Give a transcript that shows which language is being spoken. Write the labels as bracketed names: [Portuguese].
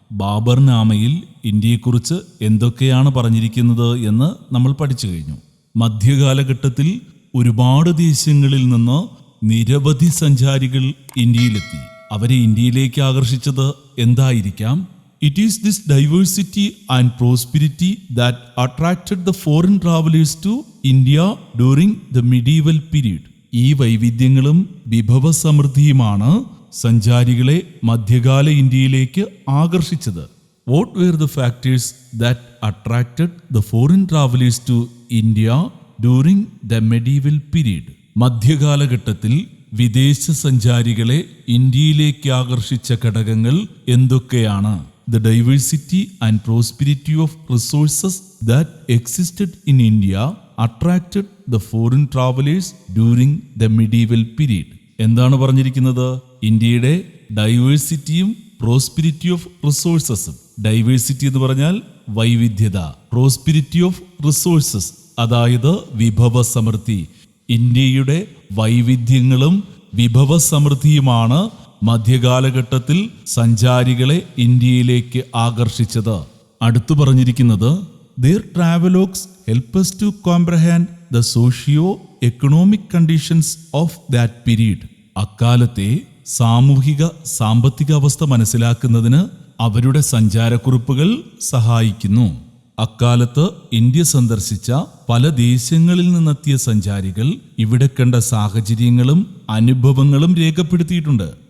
[Malayalam] ബാബർ നാമയിൽ ഇന്ത്യയെക്കുറിച്ച് എന്തൊക്കെയാണ് പറഞ്ഞിരിക്കുന്നത് എന്ന് നമ്മൾ പഠിച്ചു കഴിഞ്ഞു. മധ്യകാലഘട്ടത്തിൽ ഒരുപാട് ദേശങ്ങളിൽ നിന്ന് നിരവധി സഞ്ചാരികൾ ഇന്ത്യയിലെത്തി. അവരെ ഇന്ത്യയിലേക്ക് ആകർഷിച്ചത് എന്തായിരിക്കാം? [English] It is this diversity and prosperity that attracted the foreign travelers to India during the medieval period. [Malayalam] ഈ വൈവിധ്യങ്ങളും വിഭവസമൃദ്ധിയുമാണ് സഞ്ചാരികളെ മധ്യകാല ഇന്ത്യയിലേക്ക് ആകർഷിച്ചത്. [English] What were the factors that attracted the foreign travelers to India during the medieval period? [Malayalam] മധ്യകാലഘട്ടത്തിൽ വിദേശ സഞ്ചാരികളെ ഇന്ത്യയിലേക്ക് ആകർഷിച്ച ഘടകങ്ങൾ എന്തൊക്കെയാണ്? [English] The diversity and prosperity of resources that existed in India attracted the foreign travelers during the medieval period. [Malayalam] എന്താണ് പറഞ്ഞിരിക്കുന്നത്? ഇന്ത്യയുടെ ഡൈവേഴ്സിറ്റിയും പ്രോസ്പിരിറ്റി ഓഫ് റിസോഴ്സസും. ഡൈവേഴ്സിറ്റി എന്ന് പറഞ്ഞാൽ വൈവിധ്യത, പ്രോസ്പിരിറ്റി ഓഫ് റിസോഴ്സസ് അതായത് വിഭവസമൃദ്ധി. ഇന്ത്യയുടെ വൈവിധ്യങ്ങളും വിഭവസമൃദ്ധിയുമാണ് മധ്യകാലഘട്ടത്തിൽ സഞ്ചാരികളെ ഇന്ത്യയിലേക്ക് ആകർഷിച്ചത്. അടുത്തു പറഞ്ഞിരിക്കുന്നത് [English] their travelogues help us to comprehend the socio-economic conditions of that period. [Malayalam] അക്കാലത്തെ സാമൂഹിക സാമ്പത്തിക അവസ്ഥ മനസ്സിലാക്കുന്നതിന് അവരുടെ സഞ്ചാരക്കുറിപ്പുകൾ സഹായിക്കുന്നു. അക്കാലത്ത് ഇന്ത്യ സന്ദർശിച്ച പല ദേശങ്ങളിൽ നിന്നെത്തിയ സഞ്ചാരികൾ ഇവിടെ കണ്ട സാഹചര്യങ്ങളും അനുഭവങ്ങളും രേഖപ്പെടുത്തിയിട്ടുണ്ട്.